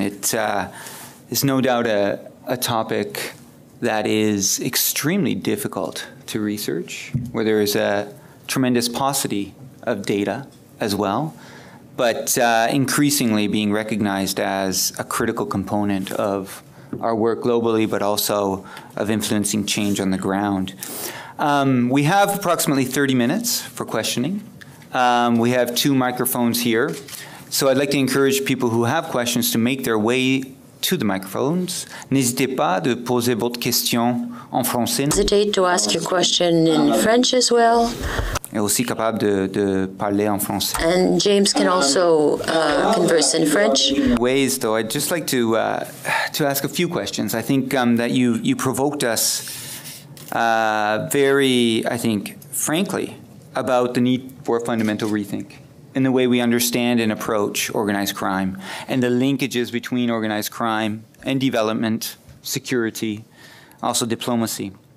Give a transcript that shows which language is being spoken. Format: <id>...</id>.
<en>It is no doubt a topic that is extremely difficult to research, where there is a tremendous paucity of data as well, but increasingly being recognized as a critical component of our work globally, but also of influencing change on the ground. We have approximately 30 minutes for questioning. We have 2 microphones here. So I'd like to encourage people who have questions to make their way to the microphones.</en> <fr>N'hésitez pas de poser votre question en français.</fr> <en>Hesitate to ask your question in French as well.</en> <fr>Et aussi capable de parler en français.</fr> <en>And James can also converse in French. Ways, though, I'd just like to ask a few questions. I think that you provoked us very, I think, frankly, about the need for a fundamental rethink in the way we understand and approach organized crime and the linkages between organized crime and development, security, also diplomacy.</en>